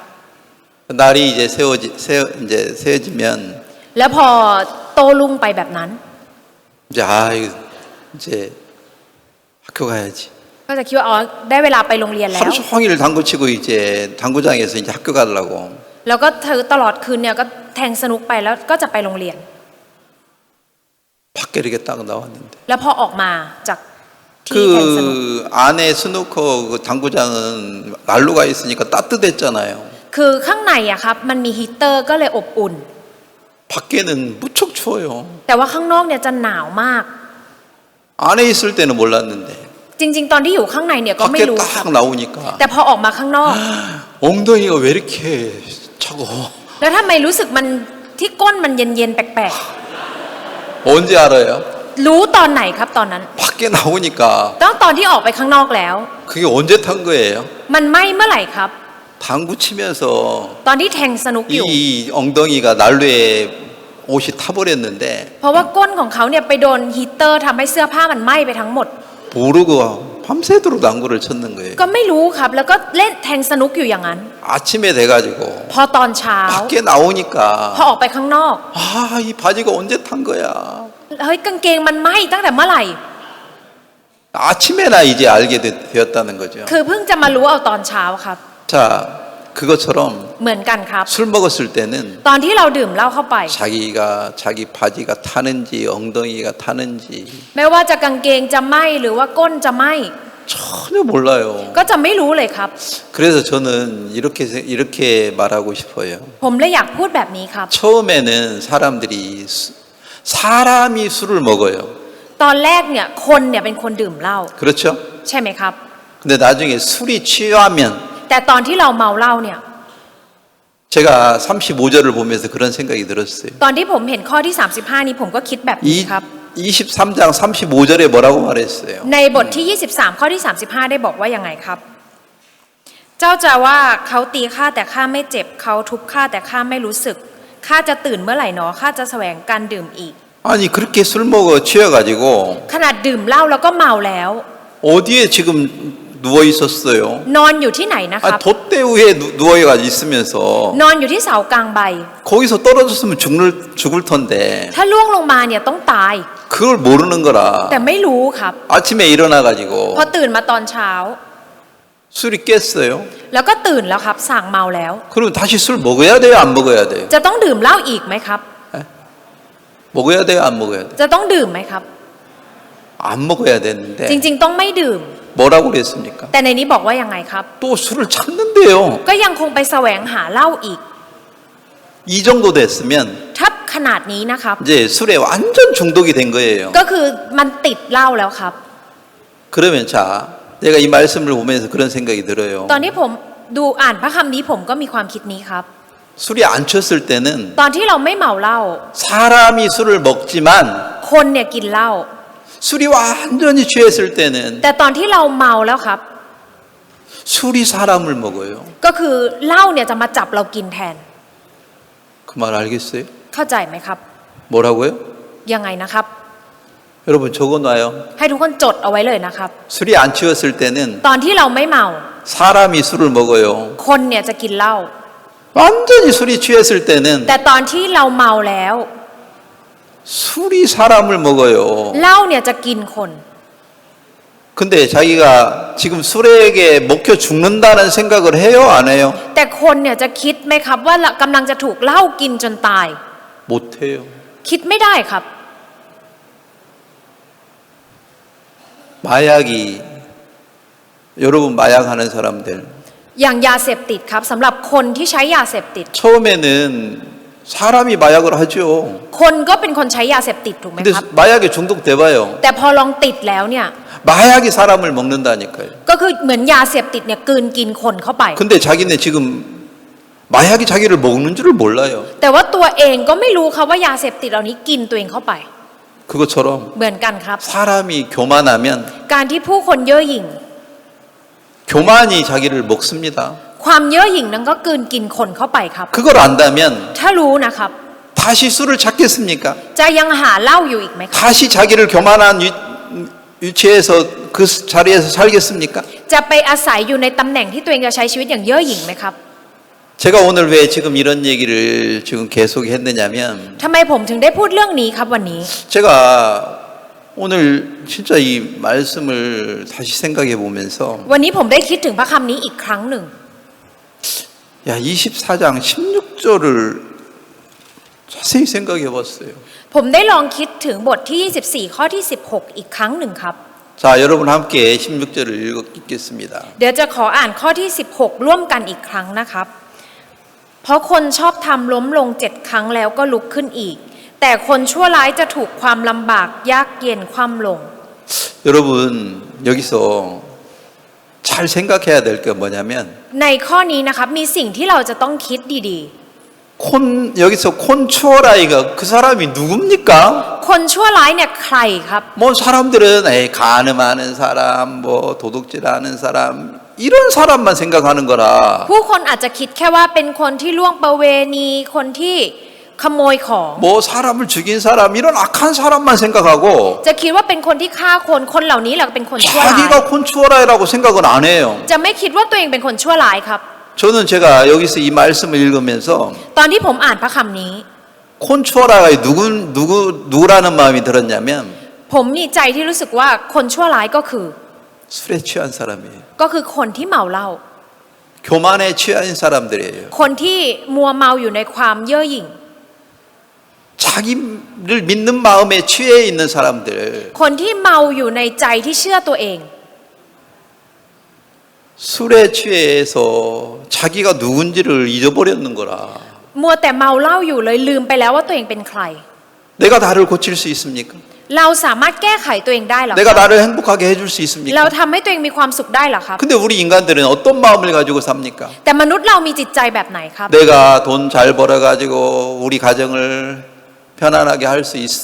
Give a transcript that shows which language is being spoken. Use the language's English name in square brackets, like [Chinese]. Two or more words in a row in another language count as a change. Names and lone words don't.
[Korean] 날이 이제 이제 새어지면 [Thai] แล้วพอโตรุ่งไปแบบนั้น [Korean] 이제 이제 학교 가야지. [Thai] ก็จะคิดว่าอ๋อได้เวลาไปโรงเรียนแล้ว [Korean] 하루 종일 당구 치고 이제 당구장에서 이제 학교 가려고 [Thai] แล้วก็เธอตลอดคืนเนี่ยก็แทงสนุกไปแล้วก็จะไปโรงเรียน [Korean] 밖에 이렇게 딱 나왔는데 [Thai] แล้วพอออกมาจากที่แทงสนุก [Korean] 그 안에 스누커 그 당구장은 난로가 있으니까 따뜻했잖아요. [Thai] คือข้างในอะครับมันมีฮีตเตอร์ก็เลยอบอุ่น [Korean] 밖에는 무척 추워요. [Thai] แต่ว่าข้างนอกเนี่ยจะหนาวมาก [Korean] 안에 있을 때는 몰랐는데 [Thai] จริงๆตอนที่อยู่ข้างในเนี่ยก็ไม่ [Korean] 밖에 [Thai] รู้ครับ [Korean] 딱 나오니까 [Thai] แต่พอออกมาข้างนอก [Korean] 엉덩이가 왜 이렇게 차고 [Thai] แล้วทำไมรู้สึกมันที่ก้นมันเย็นๆแปลก [Korean] 언제 알아요? [Thai] ๆรู้ตอนไหนครับตอนนั้น [Korean] 밖에 나오니까 [Thai] ต้องตอนที่ออกไปข้างนอกแล้ว [Korean] 그게 언제 탄 거예요? [Thai] มันไหม้เมื่อไหร่ครับ [Korean] 당구 치면서 [Thai] ตอนที่แทงสนุกอยู่ [Korean] 이 엉덩이가 난로에 옷이 타버렸는데 [Thai] เพราะว่าก้นของเขาเนี่ยไปโดนฮีตเตอร์ทำให้เสื้อผ้ามันไหม้ไปทั้งหมด [Korean] 모르고 밤새도록 당구를 쳤는 거예요. [Thai] ก็ไม่รู้ครับ แล้วก็เล่นแทงสนุกอยู่อย่างนั้น [Korean] 아침에 돼가지고 [Thai] พอตอนเช้า [Korean] 밖에 나오니까 [Thai] พอออกไปข้างนอก [Korean] 아, 이 바지가 언제 탄 거야? [Thai] เฮ้ยกางเกงมันไหม้ตั้งแต่เมื่อไหร่ [Korean] 아침에나 이제 알게 되었다는 거죠. [Thai] คือเพิ่งจะมารู้เอาตอนเช้าครับ [Korean] 자, 그것처럼 [Thai] เหมือนกันครับ [Korean] 술 먹었을 때는 [Thai] ตอนที่เราดื่มเหล้าเข้าไป [Korean] 자기 바지가 타는지 엉덩이가 타는지 [Thai] ไม่ว่าจะกางเกงจะไหม้หรือว่าก้นจะไหม้ [Korean] 전혀 몰라요. [Thai] ก็จะไม่รู้เลยครับ [Korean] 그래서 저는 이렇게 말하고 싶어요. [Thai] ผมเลยอยากพูดแบบนี้ครับ [Korean] 처음에는 사람이 술을 먹어요. [Thai] ตอนแรกเนี่ยคนเนี่ยเป็นคนดื่มเหล้า [Korean] 그렇죠? [Thai] ใช่ไหมครับ [Korean] 근데 나중에 술이 취하면 [Thai] แต่ตอนที่เราเมาเหล้าเนี่ย [Korean] 제가 35절을 보면서 그런 생각이 들었어요. [Thai] ตอนที่ผมเห็นข้อที่ 35 นี้ผมก็คิดแบบนี้ครับ [Korean] 23장 35절에 뭐라고 말했어요? [Thai] ในบทที่ 23 ข้อที่ 35 ได้บอกว่ายังไงครับ เจ้าจะว่าเขาตีข้าแต่ข้าไม่เจ็บเขาทุบข้าแต่ข้าไม่รู้สึกข้าจะตื่นเมื่อไหร่หนอข้าจะแสวงการดื่มอีก [Korean] 아니 그렇게 술 먹어 취해가지고 [Thai] ขนาดดื่มเหล้าแล้วก็เมาแล้ว [Korean] 어디에 지금 누워 있었어요? [Thai] นอนอยู่ที่ไหนนะครับ [Korean] 돛대 위에 누워 있으면서 [Thai] นอนอยู่ที่เสากลางใบ [Korean] 거기서 떨어졌으면 죽을 텐데 [Thai] ถ้าล่วงลงมาเนี่ยต้องตาย [Korean] 그걸 모르는 거라 [Thai] แต่ไม่รู้ครับ [Korean] 아침에 일어나가지고 [Thai] พอตื่นมาตอนเช้า [Korean] 술이 깼어요. [Thai] แล้วก็ตื่นแล้วครับสั่งเมาแล้ว [Korean] 그럼 다시 술 먹어야 돼요? 안 먹어야 돼요? [Thai] จะต้องดื่มเหล้าอีกไหมครับ [Korean] 먹어야 돼요? 안 먹어야 돼요? [Thai] จะต้องดื่มไหมครับ [Korean] 안 먹어야 되는데 [Thai] จริงๆต้องไม่ดื่ม [Korean] 뭐라고 그랬습니까? [Thai] แต่ในนี้บอกว่ายังไงครับ [Korean] 또 술을 찾는데요. [Thai] ก็ยังคงไปแสวงหาเหล้าอีก [Korean] 이 정도 됐으면 [Thai] ถ้าขนาดนี้นะครับ [Korean] 이제 술에 완전 중독이 된 거예요. [Thai] ก็คือมันติดเหล้าแล้วครับ [Korean] 그러면 자, 내가 이 말씀을 보면서 그런 생각이 들어요. [Thai] ตอนที่ผมดูอ่านพระคำนี้ผมก็มีความคิดนี้ครับ [Korean] 술이 안 취했을 때는 [Thai] ตอนที่เราไม่เมาเหล้า [Korean] 사람이 술을 먹지만 [Thai] คนเนี่ยกินเหล้า [Korean] 술이 완전히 취했을 때는 [Thai] แต่ตอนที่เราเมาแล้วครับ [Korean] 술이 사람을 먹어요. [Thai] ก็คือเหล้าเนี่ยจะมาจับเรากินแทน [Korean] 그 말 알겠어요? [Thai] เข้าใจไหมครับ [Korean] 뭐라고요? [Thai] ยังไงนะครับ [Korean] 여러분 적어놔요. [Thai] ให้ทุกคนจดเอาไว้เลยนะครับ [Korean] 술이 안 취했을 때는 [Thai] ตอนที่เราไม่เมา [Korean] 사람이 술을 먹어요. [Thai] คนเนี่ยจะกินเหล้า [Korean] 완전히 술이 취했을 때는 [Thai] แต่ตอนที่เราเมาแล้ว [Korean] 술이 사람을 먹어요. [Thai] เหล้าเนี่ยจะกินคน [Korean] 근데 자기가 지금 술에게 먹혀 죽는다는 생각을 해요? 안 해요? [Thai] แต่คนเนี่ยจะคิดไหมครับว่ากำลังจะถูกเหล้ากินจนตาย [Korean] 못해요. [Thai] คิดไม่ได้ครับ [Korean] 마약이 여러분 마약하는 사람들 [Thai] อย่างยาเสพติดครับสำหรับคนที่ใช้ยาเสพติด [Korean] 처음에는 사람이 마약을 하죠. [Thai] คนก็เป็นคนใช้ยาเสพติดถูกไหม [Korean] 근데 [Thai] ครับ [Korean] 마약에 중독돼봐요. [Thai] แต่พอลองติดแล้วเนี่ย [Korean] 마약이 사람을 먹는다니까요. [Thai] ก็คือเหมือนยาเสพติดเนี่ยกลืนกินคนเข้าไป [Korean] 근데 자기네 지금 마약이 자기를 먹는 줄을 몰라요. [Thai] แต่ว่าตัวเองก็ไม่รู้ครับว่ายาเสพติดเหล่านี้กินตัวเองเข้าไป [Korean] 그것처럼 [Thai] เหมือนกันครับ [Korean] 사람이 교만하면 [Thai] การที่ผู้คนเย่อหยิ่ง [Korean] 교만이 자기를 먹습니다. [Thai] ความเย่อหยิ่งนั้นก็กลืนกินคนเข้าไปครับ [Korean] 그걸 안다면 [Thai] ถ้ารู้นะครับ [Korean] 다시 술을 찾겠습니까? [Thai] จะยังหาเหล้าอยู่อีกไหมครับ [Korean] 다시 자기를 교만한 위치에서 그 자리에서 살겠습니까? [Thai] จะไปอาศัยอยู่ในตำแหน่งที่ตัวเองจะใช้ชีวิตอย่างเย่อหยิ่งไหมครับ [Korean] 제가 오늘 왜 지금 이런 얘기를 지금 계속 했느냐면 [Thai] ทำไมผมถึงได้พูดเรื่องนี้ครับวันนี้ [Korean] 제가 오늘 진짜 이 말씀을 다시 생각해 보면서 [Thai] วันนี้ผมได้คิดถึงพระคำนี้อีกครั้งหนึ่ง [Korean] 야 24장 16절을 자세히 생각해 봤어요. [Thai] ผมได้ลองคิดถึงบทที่ 24 ข้อที่ 16 อีกครั้งหนึ่งครับ [Korean] 자 여러분 함께 16절을 읽겠습니다. [Thai] เดี๋ยวจะขออ่านข้อที่ 16 ร่วมกันอีกครั้งนะครับ เพราะคนชอบทำล้มลง7 ครั้งแล้วก็ลุกขึ้นอีก แต่คนชั่วร้ายจะถูกความลำบากยากเย็นคว่ำลง [Korean] 여러분 여기서 잘 생각해야 될 게 뭐냐면 [Thai] ในข้อนี้นะครับมีสิ่งที่เราจะต้องคิดดี [Korean] 여기서 콘추어라이가 그 사람이 누굽니까? [Thai] ๆ คนชั่วร้ายเนี่ยใครครับ [Korean] 뭐 사람들은 간음하는 사람, 뭐 도둑질하는 사람 이런 사람만 생각하는 거라. [Thai] ผู้คนอาจจะคิดแค่ว่าเป็นคนที่ล่วงประเวณีคนที่ขโมยของ [Korean] 뭐 사람을 죽인 사람 이런 악한 사람만 생각하고 [Thai] จะคิดว่าเป็นคนที่ฆ่าคนเหล่านี้แหละเป็นคนชั่วร้าย [Korean] 자기가 콘추어라이라고 생각은 안 해요. [Thai] จะไม่คิดว่าตัวเองเป็นคนชั่วร้ายครับ [Korean] 저는 제가 여기서 이 말씀을 읽으면서 [Thai] ตอนที่ผมอ่านพระคำนี้ [Korean] 콘추어라가 누구라는 마음이 들었냐면 [Thai] ผมมีใจที่รู้สึกว่าคนชั่วร้ายก็คือ [Korean] 술에 취한 사람이에요. [Thai] ก็คือคนที่เมาเหล้า [Korean] 교만에 취한 사람들이에요. [Thai] คนที่มัวเมาอยู่ในความเย่อหยิ่ง [Korean] 자기를 믿는 마음에 취해 있는 사람들. [Thai] คนที่เมาอยู่ในใจที่เชื่อตัวเอง [Korean] 술에 취해서 자기가 누군지를 잊어버렸는 거라. [Thai] มัวแต่เมาเหล้าอยู่เลยลืมไปแล้วว่าตัวเองเป็นใคร [Korean] 내가 나를 고칠 수 있습니까? [Thai] เราสามารถแก้ไขตัวเองได้หรอ [Korean] 내가 나를 행복하게 해줄 수 [Thai] เรา [Korean] 있습니까? [Thai] ทำให้ตัวเองมีความสุขได้หรอครับ [Korean] 근데 우리 인간들은 어떤 마음을 가지고 삽니까? [Thai] แต่มนุษย์เรามีจิตใจแบบไหนครับ [Korean] 내가 돈 잘 벌어가지고 우리 가정을 편안하게 할 수 있어.